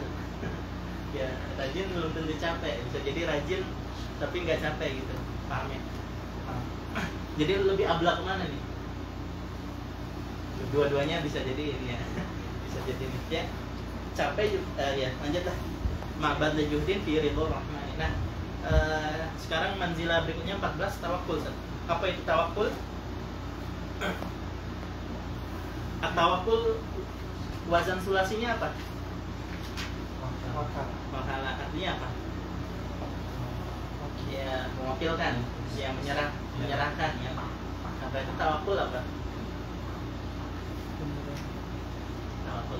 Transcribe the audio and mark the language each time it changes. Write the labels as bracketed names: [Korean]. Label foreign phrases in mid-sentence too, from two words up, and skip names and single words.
[Indonesian] Ya, rajin belum tentu capek. Bisa jadi rajin tapi nggak capek gitu. Paham ya? Paham. Jadi lebih ablak mana nih? Dua-duanya bisa jadi ini ya. Bisa jadi ini ya. Capek ya, lanjutlah. [Arabic] معبد لجهد في رضا رحمن. [Indonesian] Nah, sekarang manzilah berikutnya 14 tawakkul. Apa itu tawakkul? At-tawakkul wazan sulasinya apa? Wakala. Artinya apa? Ya, mewakilkan, ya menyerahkan ya. Apa itu tawakkul apa? Tawakkul.